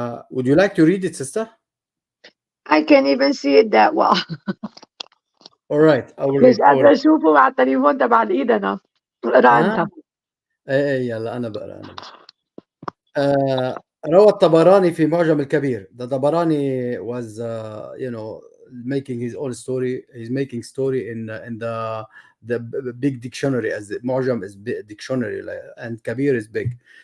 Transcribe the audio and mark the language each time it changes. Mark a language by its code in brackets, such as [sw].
[en] Would you like to read it, sister? I can't even see it that well. All right, I will [ar] مش [en] read. [ar] قادرة أشوفه على التليفون تبع الإيد أنا. اقرا أنت. ايه يلا انا بقرا روى الطبراني في معجم الكبير. [en] The Tabarani was making his own story. He's making story in the big dictionary, as معجم is big dictionary and Kabir is big.